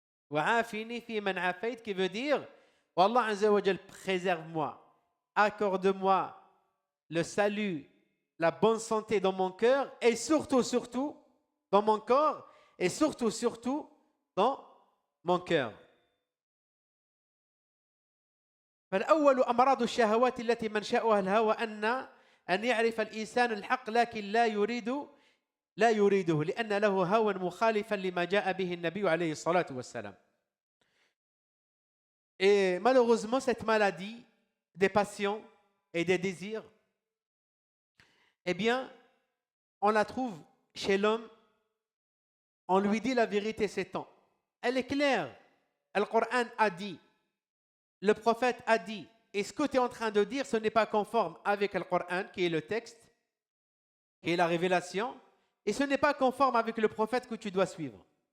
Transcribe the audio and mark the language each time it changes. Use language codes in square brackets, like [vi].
[ar] وعافني في من عافيت [fr] qui veut dire Wallah Azza wa Jal, préserve-moi, accorde-moi le salut, la bonne santé dans mon cœur et surtout, surtout dans mon corps et surtout, surtout dans mon cœur. [ar] فالأول أمراض الشهوات التي منشأها الهوى أن يعرف الإنسان الحق لكن لا يريده لأن له هوى مخالفا لما جاء به النبي عليه الصلاة والسلام. [fr] Et malheureusement, cette maladie des passions et des désirs, eh bien, on la trouve chez l'homme. On lui dit la vérité, c'est temps. Elle est claire. Le Coran a dit, le prophète a dit, et ce que tu es en train de dire, ce n'est pas conforme avec le Coran, qui est le texte, qui est la révélation, et ce n'est pas conforme avec le prophète que tu dois suivre.